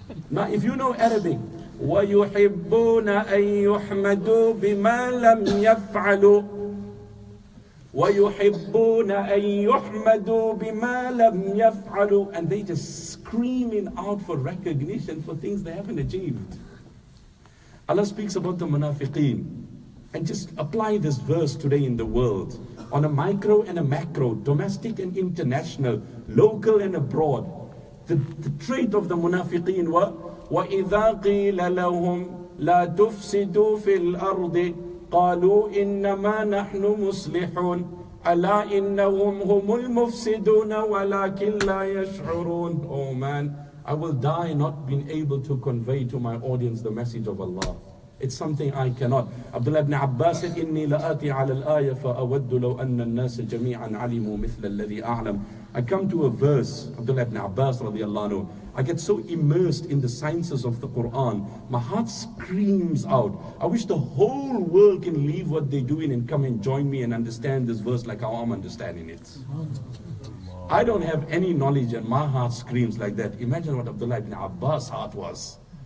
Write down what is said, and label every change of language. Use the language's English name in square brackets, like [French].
[English] Now, if you know Arabic, [Arabic] وَيُحِبُّونَ أَن يُحْمَدُوا بِمَا لَمْ يَفْعَلُوا [English] وَيُحِبُّونَ أَن يُحْمَدُوا بِمَا لَمْ يَفْعَلُوا, and they just screaming out for recognition for things they haven't achieved. Allah speaks about the munafiqeen. And just apply this verse today in the world, on a micro and a macro, domestic and international, local and abroad. The trait of the munafiqeen were, [Arabic] وَإِذَا قِيلَ لَهُمْ لَا تُفْسِدُوا فِي الْأَرْضِ قَالُوا إِنَّمَا نَحْنُ مُصْلِحُونَ أَلَا إِنَّهُمْ هُمُ الْمُفْسِدُونَ وَلَكِنْ لَا يَشْعُرُونَ. [English] Oh man, I will die not being able to convey to my audience the message of Allah. It's something I cannot. Abdullah ibn Abbas said, [Arabic] إِنِّي لَآتِي عَلَى الْآيَةِ فَأَوَدُّ لَوْ أَنَّ النَّاسَ جَمِيعًا عَلِمُوا مِثْلَ الَّذِي أَعْلَمُ. [English] I come to a verse, Abdullah ibn Abbas radiallahu anhu, I get so immersed in the sciences of the Quran, my heart screams out. I wish the whole world can leave what they're doing and come and join me and understand this verse like how I'm understanding it. I don't have any knowledge and my heart screams like that. Imagine what Abdullah ibn Abbas' heart was.